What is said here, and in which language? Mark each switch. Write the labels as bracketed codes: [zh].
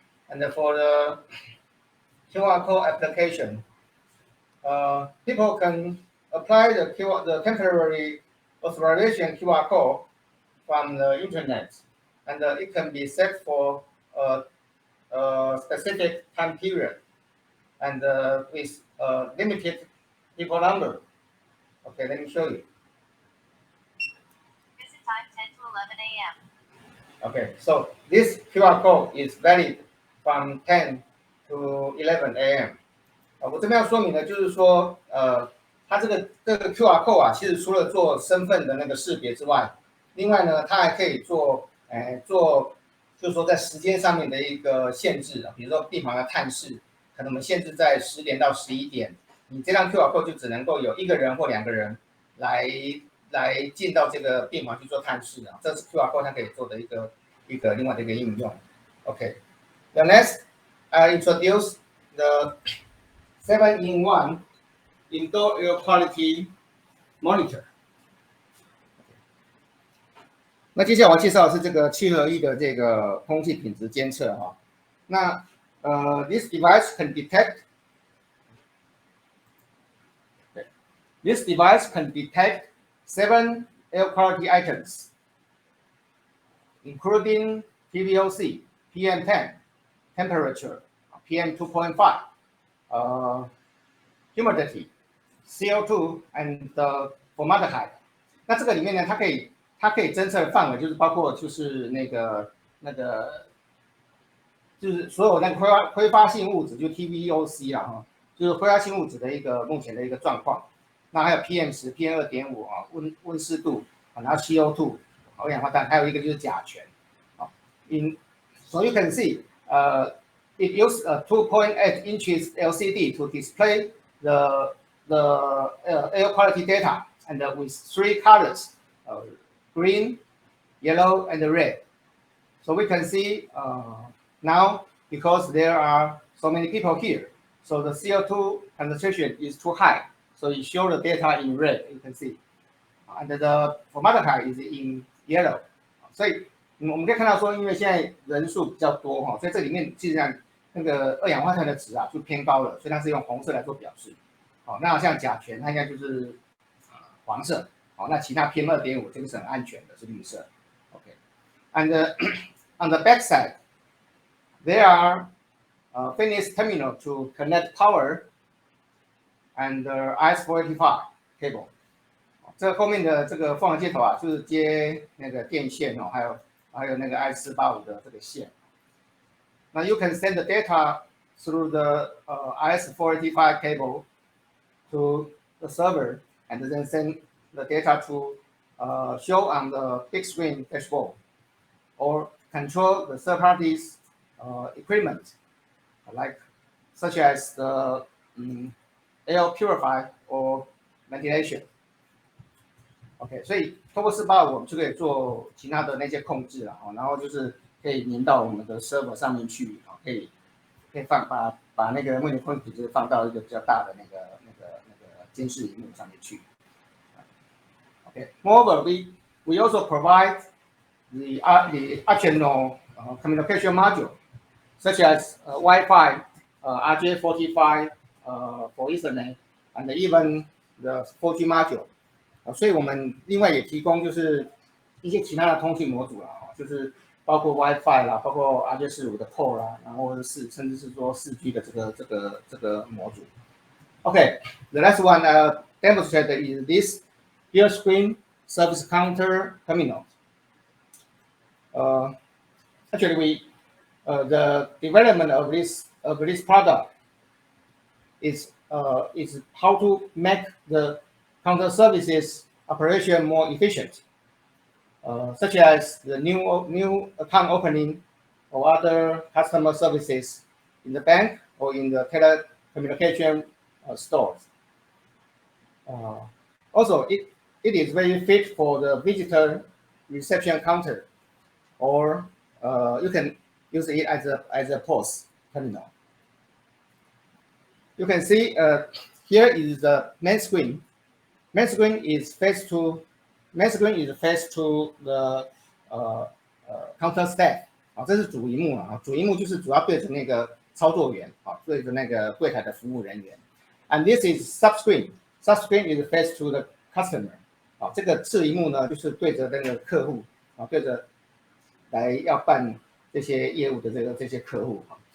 [en] And for the QR code application, people can apply the temporary authorization QR code from the internet, and it can be set for a specific time period and with limited people number. Okay, let me show you. Visit time 10 to 11 a.m. Okay, so this QR code is valid from 10 to 11 a.m. [zh] 我这边要说明的就是说，它这个QR code 啊，其实除了做身份的那个识别之外，另外呢，它还可以做，就是说在时间上面的一个限制啊，比如说病房的探视，可能我们限制在10点到11点，你这张 QR code 就只能够有1个人或2个人来进到这个病房去做探视啊，这是 QR code 它可以做的一个另外的一个应用。 [en] OK，the next I introduce the 7-in-1 indoor air quality monitor。 [zh] 那接下来我要介绍的是这个7合1的这个空气品质监测哈。 [en] 那this device can detect this device can detect 7 air quality items, including PVOC, PM10, temperature, PM2.5. Humidity, CO2 and formaldehyde。 [zh] 那这个里面呢，它可以侦测的范围就是包括就是那个就是所有那个挥发性物质，就 TVOC 啦哈，就是挥发性物质的一个目前的一个状况。那还有 PM10、PM2.5啊，温湿度啊，然后 CO2 二氧化碳，还有一个就是甲醛啊。 [en] So you can see it used a 2.8 inches LCD to display the air quality data, and with 3 colors, green, yellow, and red. So we can see now, because there are so many people here, so the CO2 concentration is too high. So it shows the data in red, you can see, and the formaldehyde is in yellow. [zh] 所以我们可以看到说，因为现在人数比较多哈，所以这里面基本上那个二氧化碳的值啊就偏高了，所以它是用红色来做表示。好，那像甲醛它应该就是黄色。好，那其他 PM2.5 这个是很安全的，是绿色。 [en] OK，and on the back side, there are fitness terminal to connect power and IS-485 cable。 [zh] 这后面的这个凤凰接头啊，就是接那个电线哦，还有那个 IS-485的这个线。 [en] Now you can send the data through the IS-485 cable to the server, and then send the data to show on the big screen dashboard, or control the third party's equipment, like such as the air purifier or ventilation. [zh] OK， 所以透过485我们就可以做其他的那些控制了，然后就是可以连到我们的 server 上面去，可以把那个目前空气品质放到一个比较大的那个监视荧幕上面去。 [en] Okay. Moreover, we also provide the optional communication module, such as Wi-Fi, RJ45 for Ethernet, and even the 4G module. [zh] 所以我们另外也提供就是一些其他的通讯模组啦，就是包括 WiFi 啦，包括 RJ45的 port 啦，然后甚至是说4G 的这个模组。 [en] Okay, the last one demonstrate is this rear screen service counter terminal. Actually, the development of this product is how to make the counter services operation more efficient, such as the new account opening or other customer services in the bank or in the communication stores. Also, it is very fit for the visitor reception counter, or you can use it as a POS terminal. You can see here is the main screen. Main screen is face to the counter staff [zh] 啊，这是主荧幕啊，主荧幕就是主要对着那个操作员啊，对着那个柜台的服务人员。 [en] And this is subscreen. Subscreen is face to the customer. [zh] 啊，这个次荧幕呢，就是对着那个客户啊，对着来要办这些业务的这些客户啊。